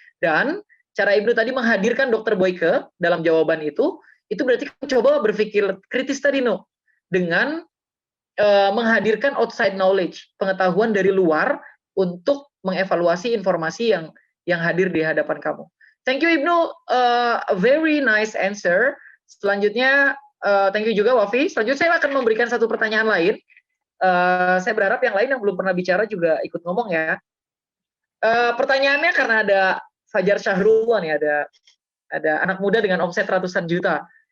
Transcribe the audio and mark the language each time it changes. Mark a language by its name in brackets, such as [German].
[Indonesian] Dan cara Ibnu tadi menghadirkan Dr. Boyke dalam jawaban itu berarti coba berpikir kritis tadi dengan menghadirkan [English] outside knowledge, [Indonesian] pengetahuan dari luar untuk mengevaluasi informasi yang hadir di hadapan kamu. [English] Thank you Ibnu, very nice answer. [Indonesian] Selanjutnya, [English] thank you [Indonesian] juga Wafi. Selanjutnya saya akan memberikan satu pertanyaan lain. Saya berharap yang lain yang belum pernah bicara juga ikut ngomong ya. Pertanyaannya karena ada Fajar Syahrullah nih, ada anak muda dengan omset ratusan juta.